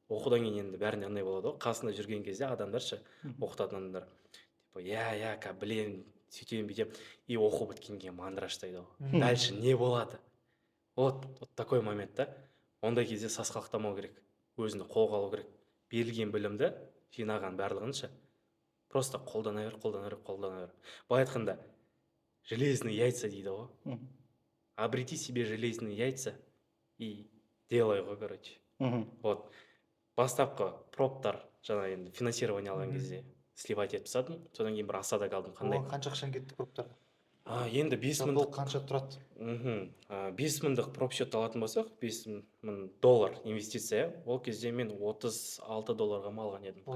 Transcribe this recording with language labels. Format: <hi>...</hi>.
<kk>Оқудан кейін енді бәріне андай болады ғой, қасында жүрген кезде адамдаршы, оқытатын адамдар, типа, білем, сөйтем, бүйтем, и оқу біткеннен кейін мандраж-тайды ғой. Дальше не болады?</kk> <ru>Вот такой момент</ru> <kk>да. Ондай кезде сасқалақтамау керек, өзіңді қолға алу керек. Берілген білімді, жинаған барлығынша, просто қолдана бер. Былай айтқанда,</kk> <ru>железные яйца</ru> <kk>дейді ғой.</kk> <ru>Обрети себе железные яйца и делай ғой, короче.</ru> <kk>Вот бастапқы проптар, жаңа енді финансирование алған кезде сливать етіп тастадым, содан кейін бір асада қалдым. Қандай? Қанша ақшаң кетті проптарға? Енді 5 мың. Ол қанша тұрады? 5 мыңдық проп счет алатын болсақ, 5 мың доллар инвестиция, ол кезде мен 36 долларға ма алған едім.</kk>